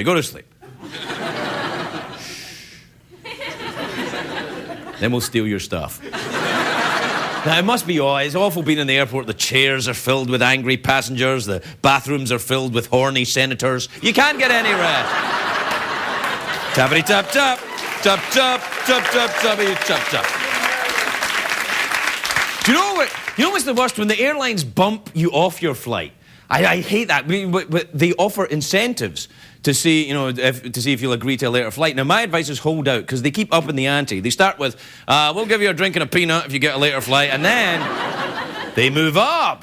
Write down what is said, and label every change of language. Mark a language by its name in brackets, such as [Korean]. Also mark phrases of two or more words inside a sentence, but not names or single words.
[English] Go to sleep. Then we'll steal your stuff. Now, it must be it's awful being in the airport. The chairs are filled with angry passengers. The bathrooms are filled with horny senators. You can't get any rest. Tappity tap tap. Tap tap tap tap tappity tap tap. Do you know what? You know what's the worst? When the airlines bump you off your flight. I hate that. But they offer incentives to see, if you'll agree to a later flight. Now, my advice is hold out, because they keep upping the ante. They start with, we'll give you a drink and a peanut if you get a later flight, and then they move up.